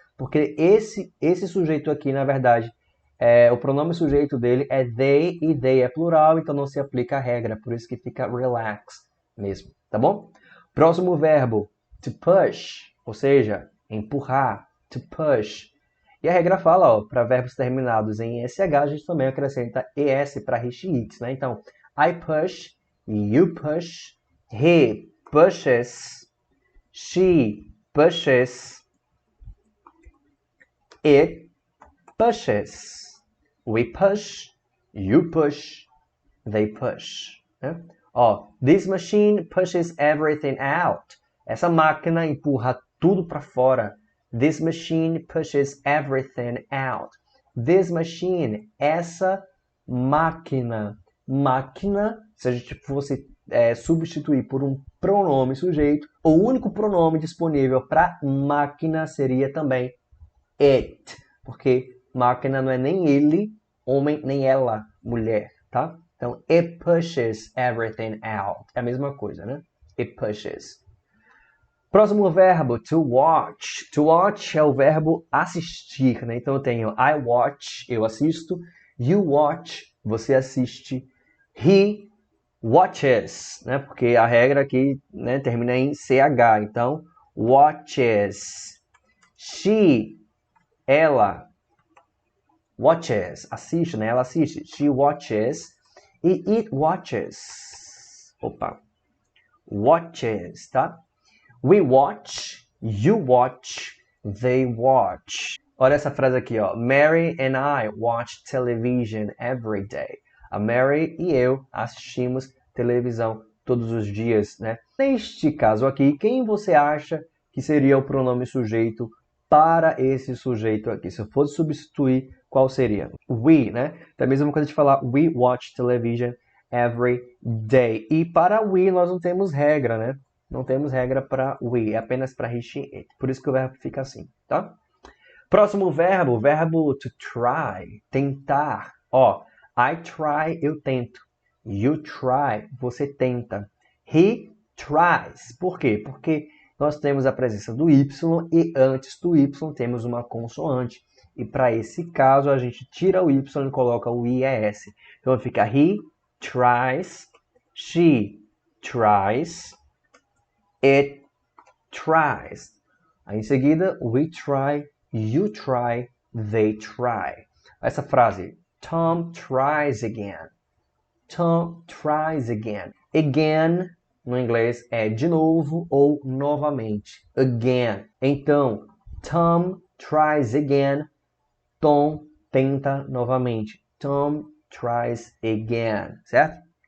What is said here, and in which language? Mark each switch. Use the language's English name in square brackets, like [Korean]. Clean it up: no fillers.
[Portuguese] Porque esse sujeito aqui, na verdade, o pronome sujeito dele é they e they é plural, então não se aplica a regra, por isso que fica relax mesmo, tá bom? Próximo verbo, [English] to push, [Portuguese] ou seja, empurrar, to push. E a regra fala, para verbos terminados em SH, a gente também acrescenta ES para he, she, it, né? [English] Então, I push, you push, he pushes, she pushes, it pushes. We push, you push, they push. Né? This machine pushes everything out. [Portuguese] Essa máquina empurra tudo para fora. [English] This machine pushes everything out. This machine, [Portuguese] essa máquina. Máquina, se a gente fosse substituir por um pronome sujeito, o único pronome disponível para máquina seria também it. Porque máquina não é nem ele, homem, nem ela, mulher, tá? [English] Então, it pushes everything out. [Portuguese] É a mesma coisa, né? [English] It pushes. [Portuguese] Próximo verbo, [English] to watch. To watch [Portuguese] é o verbo assistir, né? Então eu tenho [English] I watch, [Portuguese] eu assisto. [English] You watch, [Portuguese] você assiste. [English] He watches, né? [Portuguese] Porque a regra aqui, né, termina em CH. Então, watches. She, ela, watches, assiste, né? Ela assiste. [English] She watches. E it watches. Opa. Watches, tá? We watch, you watch, they watch. [Portuguese] Olha essa frase aqui, ó. [English] Mary and I watch television every day. [Portuguese] A Mary e eu assistimos televisão todos os dias, né? Neste caso aqui, quem você acha que seria o pronome sujeito para esse sujeito aqui? Se eu fosse substituir, qual seria? We, né? Então é a mesma coisa de falar [English] we watch television every day. [Portuguese] E para we nós não temos regra, né? Não temos regra para we, é apenas para he, she, it. Por isso que o verbo fica assim, tá? Próximo verbo, verbo to try, tentar. Ó, [English] I try, [Portuguese] eu tento. [English] You try, [Portuguese] você tenta. [English] He tries. [Portuguese] Por quê? Porque nós temos a presença do Y e antes do Y temos uma consoante. E para esse caso a gente tira o Y e coloca o IES. [English] Então fica he tries, she tries, it tries. Aí em seguida, we try, you try, they try. [Portuguese] Essa frase, [English] Tom tries again. Tom tries again. [Portuguese] Again, no inglês, é de novo ou novamente. [English] Again. Então, Tom tries again. [Portuguese] Tom tenta novamente. [English] Tom tries again. [Portuguese] Certo?